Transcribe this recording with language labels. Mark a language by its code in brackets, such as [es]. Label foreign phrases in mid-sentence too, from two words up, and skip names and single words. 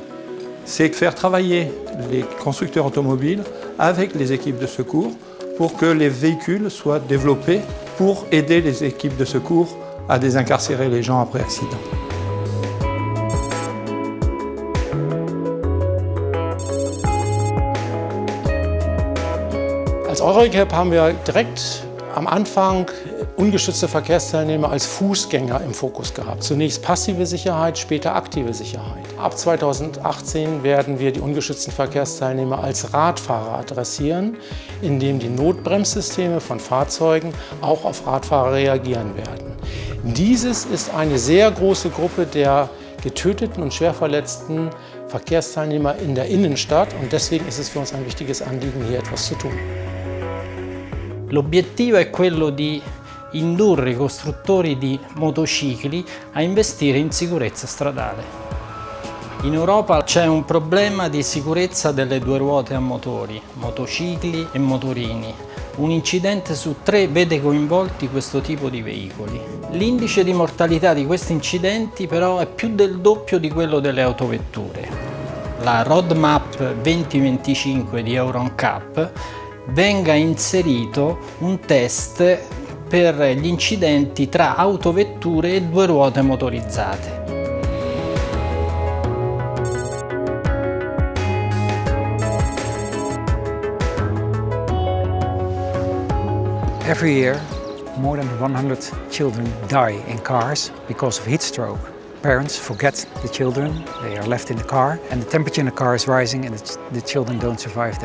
[fr] C'est faire travailler les constructeurs automobiles avec les équipes de secours pour que les véhicules soient développés pour aider les équipes de secours à désincarcérer les gens après accident. [de] Als NCAP haben wir direkt am Anfang ungeschützte Verkehrsteilnehmer als Fußgänger im Fokus gehabt. Zunächst passive Sicherheit, später aktive Sicherheit. Ab 2018 werden wir die ungeschützten Verkehrsteilnehmer als Radfahrer adressieren, indem die Notbremssysteme von Fahrzeugen auch auf Radfahrer reagieren werden. Dieses ist eine sehr große Gruppe der getöteten und schwer verletzten Verkehrsteilnehmer in der Innenstadt und deswegen ist es für uns ein wichtiges Anliegen, hier etwas zu tun. [it] L'obiettivo è quello di indurre i costruttori di motocicli a investire in sicurezza stradale. In Europa c'è un problema di sicurezza delle due ruote a motori, motocicli e motorini. Un incidente su 3 vede coinvolti questo tipo di veicoli. L'indice di mortalità di questi incidenti però è più del doppio di quello delle autovetture. La roadmap 2025 di NCAP venga inserito un test per gli incidenti tra autovetture e 2 ruote motorizzate. [en] Every year, more than 100 children die in cars because of heat stroke. Parents forget the children, they are left in the car, and the temperature in the car is rising and the children don't survive that.